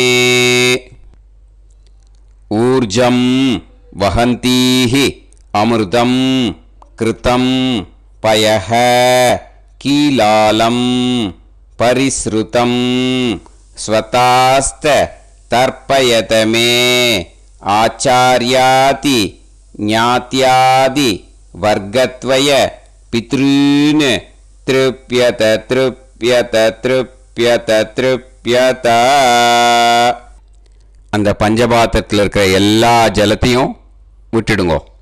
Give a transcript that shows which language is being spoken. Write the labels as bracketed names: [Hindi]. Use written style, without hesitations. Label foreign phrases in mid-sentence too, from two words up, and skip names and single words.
[Sanskrit] ऊर्जं वहन्तीः अमृतं कृतं पयः कीलालं परिसृतं स्वतास्त तर्पयत मे आचार्यादि ज्ञात्यादि वर्गद्वय पितॄन् तृप्यत तृप्यत तृप्यत तृप्यत. [Tamil] அந்த பஞ்சபாத்திரத்தில் இருக்கிற எல்லா ஜலத்தையும் விட்டுடுங்கோ.